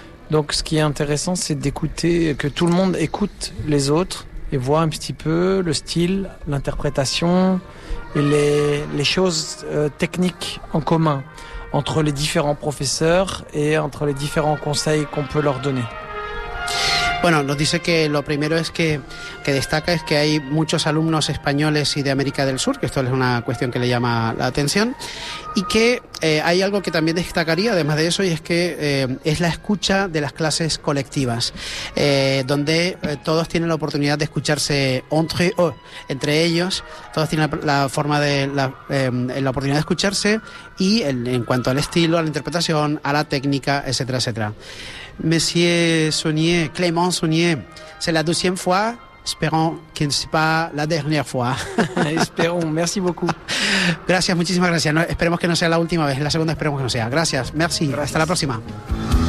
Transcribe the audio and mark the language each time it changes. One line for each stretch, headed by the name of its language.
French: Donc, ce qui est intéressant, c'est d'écouter, que tout le monde écoute les autres et voit un petit peu le style, l'interprétation et les choses techniques en commun entre les différents professeurs et entre les différents conseils qu'on peut leur donner.
Spanish: Bueno, nos dice que lo primero es que destaca es que hay muchos alumnos españoles y de América del Sur, que esto es una cuestión que le llama la atención, y que hay algo que también destacaría, además de eso, y es que es la escucha de las clases colectivas, donde todos tienen la oportunidad de escucharse
French: entre eux,
Spanish: entre ellos, todos tienen la oportunidad de escucharse, y en cuanto al estilo, a la interpretación, a la técnica, etcétera, etcétera.
French: Monsieur Saunier, Clément Saunier, c'est la deuxième fois, espérons que ne soit pas la dernière fois. Espérons, merci beaucoup.
Spanish: Gracias, muchísimas gracias. No, esperemos que no sea la última vez, la segunda esperemos que no sea. Gracias, merci, gracias. Hasta la próxima. Gracias.